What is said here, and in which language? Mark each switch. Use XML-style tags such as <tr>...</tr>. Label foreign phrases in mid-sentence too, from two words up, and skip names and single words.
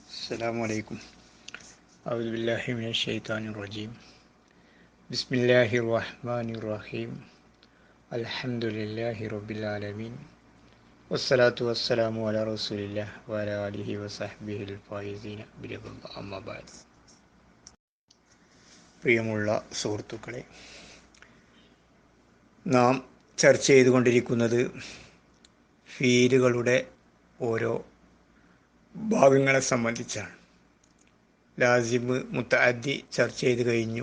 <ar>Assalamualaikum. أعوذ بالله من الشيطان الرجيم. بسم الله الرحمن الرحيم. الحمد لله رب العالمين. والصلاة والسلام على رسول الله وعلى آله وصحبه الفائزين برضى الله أما بعد.</ar> <ml>പ്രിയമുള്ള സുഹൃത്തുക്കളെ, നാം ചർച്ച ചെയ്തുകൊണ്ടിരിക്കുന്നത് ഫീലുകളുടെ ഓരോ ഭാഗങ്ങളെ സംബന്ധിച്ചാണ്.</ml> <ar>لازم، متعدي</ar> <ml>ചർച്ച ചെയ്ത് കഴിഞ്ഞു.</ml>